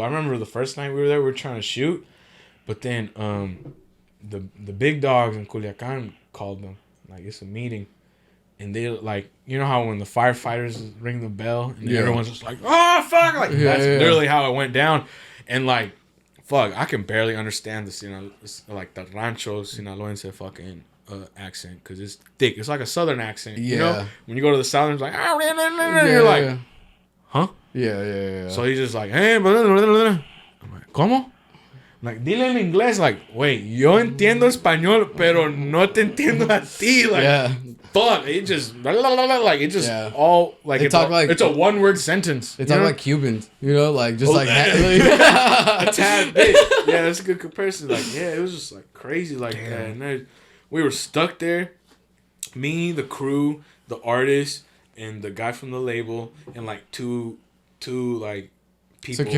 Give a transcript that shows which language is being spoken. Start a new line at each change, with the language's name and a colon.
English: I remember the first night we were there, we were trying to shoot, but then the big dogs in Culiacan called them, like it's a meeting, and they like, you know how when the firefighters ring the bell and everyone's just like, oh fuck, like that's literally how it went down, and like fuck, I can barely understand this, you know, like the Rancho Sinaloense fucking accent, because it's thick. It's like a southern accent. You know, when you go to the southern, it's like, you're like, huh? Yeah. So he's just like, hey, I'm like, ¿cómo? Like,
Spanish: dile en inglés,
English: like, wait,
Spanish: yo entiendo español, pero no te entiendo a ti.
English: Like, fuck, it just, like, it just all, like, it's a one-word sentence. It's all like Cubans, you know, like, just like, a tad bit. Yeah, that's a good comparison. Like, yeah, it was just, like, crazy like that. And then we were stuck there, me, the crew, the artist, and the guy from the label, and, like, two like, people,